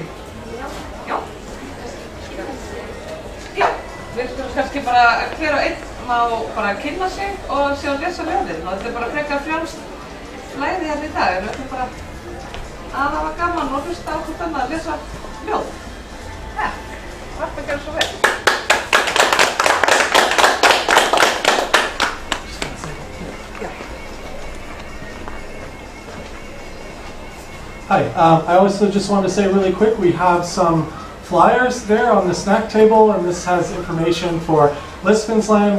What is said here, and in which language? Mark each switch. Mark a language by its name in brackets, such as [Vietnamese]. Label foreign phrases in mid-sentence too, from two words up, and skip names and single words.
[Icelandic] Já. Já. Við skulum kannski bara hver og einn má bara kynna sig og sjá að lesa ljóðin. Og þetta bara frekar frjálst flæði í dag. Við ætlum bara að hafa gaman og hlusta á hvort annað að lesa ljóð. Takk. Harpa, gerðu svo vel. [English] Hi, I also just want to say really quick, we have some flyers there on the snack table, and this has information for Listvinsland.